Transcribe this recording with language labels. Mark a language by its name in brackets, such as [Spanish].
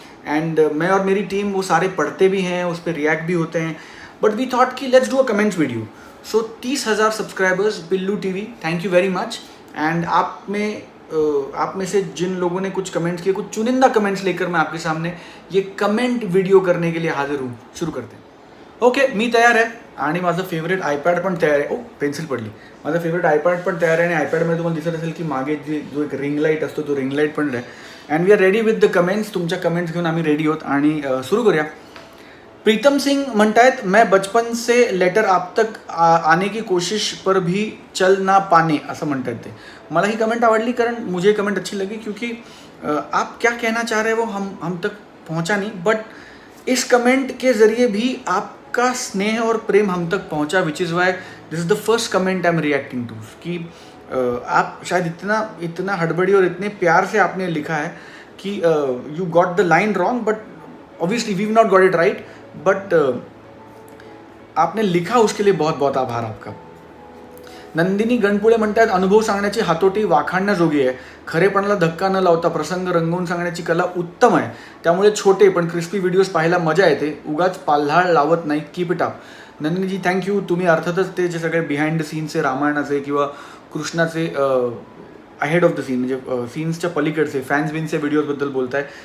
[Hindi] And मैं और मेरी टीम वो सारे पढ़ते भी हैं, उस पर रिएक्ट भी होते हैं. [English] But we thought कि let's do a comments video. So 30,000 subscribers, Pillu TV, thank you very much. [Hindi] And आप में से जिन लोगों ने कुछ कमेंट्स किए, कुछ चुनिंदा कमेंट्स लेकर मैं आपके सामने ये कमेंट वीडियो करने के लिए हाजिर हूँ. शुरू करते हैं. [Marathi] ओके, मी तयार आहे आणि माझं फेवरेट आयपॅड पण तयार आहे. ओ, पेन्सिल पडली. माझं फेवरेट आयपॅड पण तयार आहे आणि आयपॅडमध्ये तुम्हाला दिसत असेल की मागे जो एक रिंग लाईट असतो तो रिंग लाईट पण आहे. [English] And we are ready with the comments. [Marathi] तुमच्या कमेंट्स घेऊन आम्ही रेडी आहोत आणि सुरू करूया. प्रीतम सिंह म्हणतायत, [Hindi] मैं बचपन से लेटर आप तक आने की कोशिश पर भी चल ना पाने, [Marathi] असं म्हणतात ते. मला ही कमेंट आवडली कारण [Hindi] मुझे कमेंट अच्छी लगी क्योंकि आप क्या कहना चाह रहे हो वो हम तक पहुंचा नहीं. बट इस कमेंट के ज़रिए भी आपका स्नेह और प्रेम हम तक पहुंचा, [English] Which is why this is the first comment I am reacting to. [Hindi] कि आप शायद इतना हड़बड़ी और इतने प्यार से आपने लिखा है कि [English] You got the line wrong, but obviously we not got it right. [Hindi] But आपने लिखा उसके लिए बहुत बहुत आभार आपका. [Marathi] नंदिनी गणपुळे म्हणतात, अनुभव सांगण्याची हातोटी वाखाणण्याजोगी आहे. खरेपणाला धक्का न लावता प्रसंग रंगवून सांगण्याची कला उत्तम आहे. त्यामुळे छोटे पण क्रिस्पी व्हिडिओज पाहायला मजा येते. उगाच पाल्हाळ लावत नाही. [English] Keep it up. [Marathi] नंदिनीजी थँक्यू. तुम्ही अर्थातच ते जे सगळे बिहाइंड द सीनचे, रामायणाचे किंवा कृष्णाचे अहेड ऑफ द सीन म्हणजे सीन्सच्या पलीकडचे फॅन्स व्हिडिओजबद्दल बोलताय.